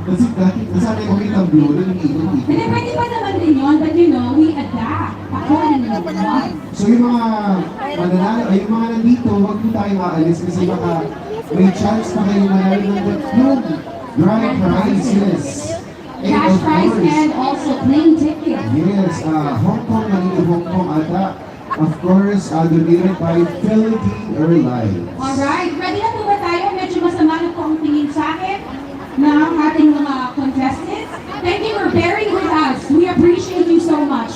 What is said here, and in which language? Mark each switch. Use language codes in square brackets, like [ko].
[tl] Kasi dati, nasanay ko yung tablo, nag-iikot-ikot. Hindi, pwede pa naman din yun, [en] but you know, we adapt. [tl] Ako, ano naman. So yung mga mananalo, ay yung mga nandito, huwag po tayong aalis kasi baka may chance pa kayo manalo ng tatlong grand prizes. [en] And Cash of prize course, and also plane ticket. yes, Hong Kong, Manila, Hong Kong, ata, of course, donated by Philippine Airlines. [tl] Alright, ready na po ba tayo? Medyo masama na po ang tingin sa akin ng ating mga contestants. [en] Thank you for bearing with us. We appreciate you so much.